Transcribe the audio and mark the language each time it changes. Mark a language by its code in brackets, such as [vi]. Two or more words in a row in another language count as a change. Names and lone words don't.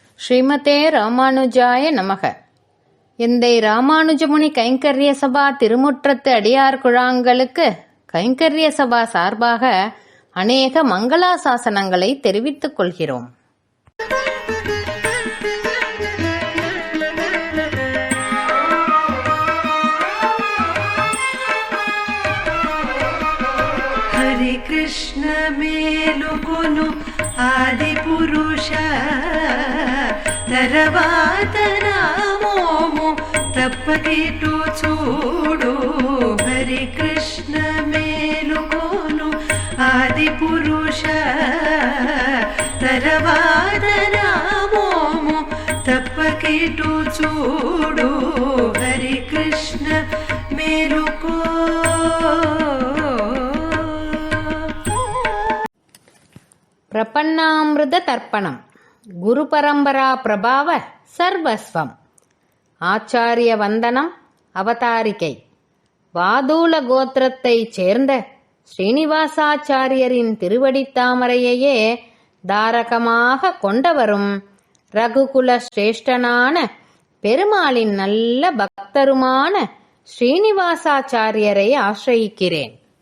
[ta] ஸ்ரீமதே ராமானுஜாய நமக. எந்தை ராமானுஜமுனி கைங்கர்ய சபா திருமுற்றத்து அடியார் குழாங்களுக்கு கைங்கர்ய சபா சார்பாக அநேக மங்களாசாசனங்களை தெரிவித்துக் கொள்கிறோம். [te] హరే కృష్ణ మేలుకొను ఆది పురుష తర్వాత నామోము తప్పకిటు చూడు. హరే కృష్ణ మేలుకొను ఆది పురుష తర్వాత నామోము తప్పకిటు చూడు. హరే కృష్ణ మేలుకో. [ta] பிரபன்னாமிருத தர்ப்பணம். குரு பரம்பரா பிரபாவ சர்வஸ்வம். ஆச்சாரிய வந்தனம். அவதாரிகை. வாதூல கோத்திரத்தைச் சேர்ந்த ஸ்ரீனிவாசாச்சாரியரின் திருவடித்தாமரையையே தாரகமாக கொண்டவரும் ரகுகுல சிரேஷ்டனான பெருமாளின் நல்ல பக்தருமான ஸ்ரீனிவாசாச்சாரியரை ஆசிரயிக்கிறேன்.